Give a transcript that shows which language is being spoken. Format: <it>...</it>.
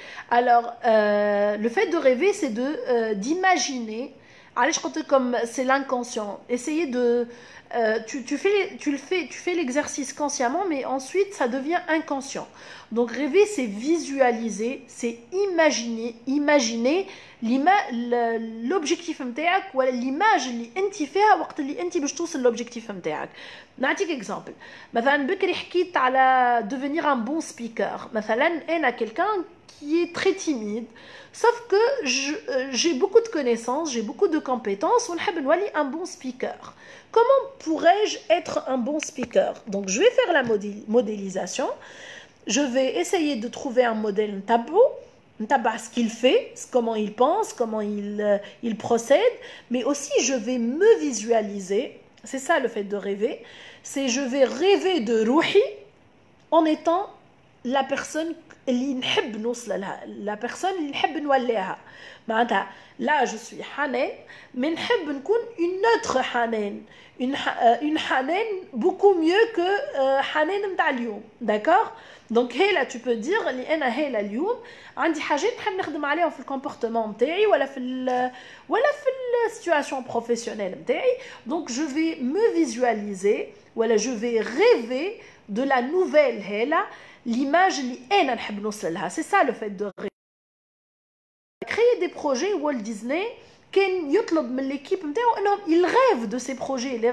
<fr>Alors le fait de rêver c'est d'imaginer. Allez, je compte comme c'est l'inconscient. Essayez de tu fais l'exercice consciemment, mais ensuite ça devient inconscient. Donc rêver c'est visualiser, c'est imaginer l'objectif نتاعك ولا l'image</fr> <ar>اللي انت فيها وقت اللي انت باش توصل</ar> <fr>l'objectif نتاعك.</fr> <ar>نعطيك exemple. مثلا بكري حكيت على</ar> <fr>devenir un bon speaker.</fr> <ar>مثلا انا</ar> <fr>quelqu'un qui est très timide, sauf que j'ai beaucoup de connaissances, j'ai beaucoup de compétences, on</fr> <ar>حاب نولي</ar> <fr>un bon speaker. Comment pourrais-je être un bon speaker? Donc je vais faire la modélisation. Je vais essayer de trouver un modèle</fr> <ar>نتبع</ar> <fr>ce qu'il fait, comment il pense, comment il procède, mais aussi je vais me visualiser. C'est ça le fait de rêver. C'est je vais rêver de روحي en étant la personne</fr> <ar>اللي نحب نوصل لها,</ar> <fr>la personne</fr> <ar>اللي نحب نوليها.</ar> <fr>معناتها là je suis حنان, mais</fr> <ar>نحب نكون</ar> <fr>une autre حنان, une حنان beaucoup mieux que حنان</fr> <ar>نتاع اليوم.</ar> <fr>D'accord?</fr> <ar>Donc هلا</ar> <fr>tu peux dire</fr> <ar>اللي انا هلا اليوم عندي حاجات نحب نخدم عليهم في الكومبورتمون نتاعي ولا في السيتواسيون بروفيسيونيل نتاعي.</ar> <fr>Donc je vais me visualiser ولا je vais rêver de la nouvelle هلا, l'image</fr> <ar>اللي انا نحب نوصل لها.</ar> <fr>C'est ça le fait de créer des projets. Walt Disney</fr> <ar>كان يطلب من</ar> <fr>l'équipe</fr> <ar>نتاعو انهم</ar> <fr>il rêve de ces projets.</fr>